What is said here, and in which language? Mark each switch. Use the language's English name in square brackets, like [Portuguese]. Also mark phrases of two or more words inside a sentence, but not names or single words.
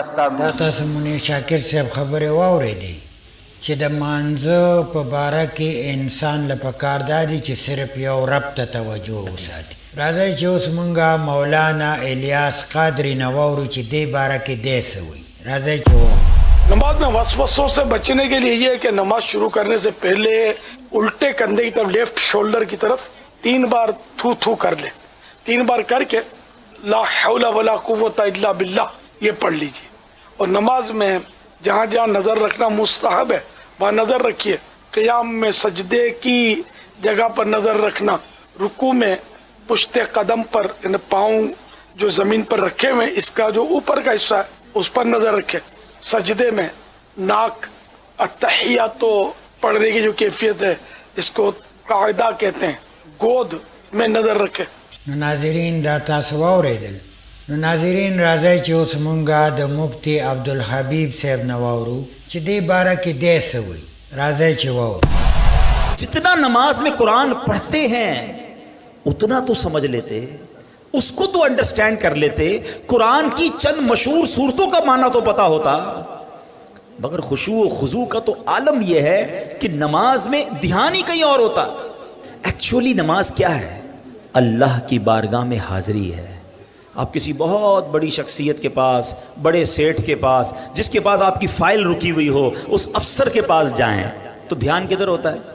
[Pashto] تاسو منیر شاکر صاحب خبرې واورېدې چې د مانځه په باره کې انسان له پکار دا دي چې صرف یو رب ته توجه وساتي. راځئ چې اوس مونږه مولانا الیاس قادری نه واورو چې دې باره کې دی څه وایي. راځئ چې واورو. [Urdu] نماز میں وسوسوں سے بچنے کے لیے یہ ہے کہ نماز شروع کرنے سے پہلے الٹے کندھے کی طرف, [English] left shoulder [Urdu] کی طرف 3 بار تھو تھو کر لے. 3 بار کر کے [Arabic] لا حول ولا قوة إلا بالله [Urdu] یہ پڑھ لیجیے. اور نماز میں جہاں جہاں نظر رکھنا مستحب ہے وہاں نظر رکھیے. قیام میں سجدے کی جگہ پر نظر رکھنا، رکوع میں پشتِ قدم پر پاؤں جو زمین پر رکھے ہوئے اس کا جو اوپر کا حصہ ہے اس پر نظر رکھے. سجدے میں ناک التحیات پڑھنے کی جو کیفیت ہے اس کو قاعدہ کہتے ہیں، گود میں نظر رکھے. [Pashto] नाज़रीन دا تاسو واورېدل. نو ناظرین راځئ چې اوس مونږه د مفتی عبدالحبیب صاحب نه واورو چې دې باره کې دی څه وایي. راځئ چې واورو. [Urdu] جتنا نماز میں قرآن پڑھتے ہیں اتنا تو سمجھ لیتے، اس کو تو انڈرسٹینڈ کر لیتے. قرآن کی چند مشہور سورتوں کا معنی تو پتا ہوتا. مگر خشوع و خضوع کا تو عالم یہ ہے کہ نماز میں دھیان ہی کہیں اور ہوتا. ایکچولی نماز کیا ہے؟ اللہ کی بارگاہ میں حاضری ہے. آپ کسی بہت بڑی شخصیت کے پاس، بڑے سیٹھ کے پاس، جس کے پاس آپ کی فائل رکی ہوئی ہو، اس افسر کے پاس جائیں تو دھیان کدھر ہوتا ہے؟